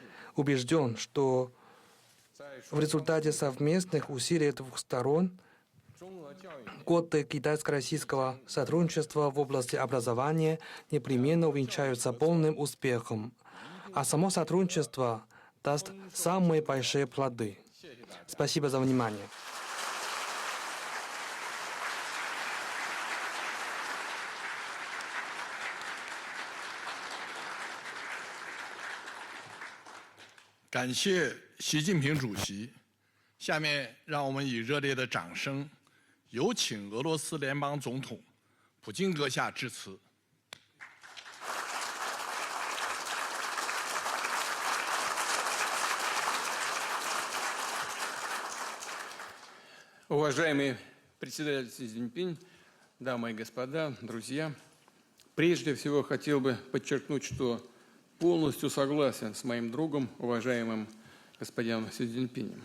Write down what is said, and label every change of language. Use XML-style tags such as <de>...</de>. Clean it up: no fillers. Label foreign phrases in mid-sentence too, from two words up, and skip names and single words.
<ru>Убежден, что в результате совместных усилий двух сторон Годы китайско-российского сотрудничества в области образования непременно увенчаются полным успехом, а само сотрудничество даст самые большие плоды. Спасибо за внимание.</ru> <zh>感谢习近平主席。下面让我们以热烈的掌声，有请俄罗斯联邦总统普京阁下致辞。</zh> <ru>Уважаемый председатель Си Цзиньпинь, дамы и господа, друзья, прежде всего хотел бы подчеркнуть, что полностью согласен с моим другом, уважаемым господином Си Цзиньпинем.</ru>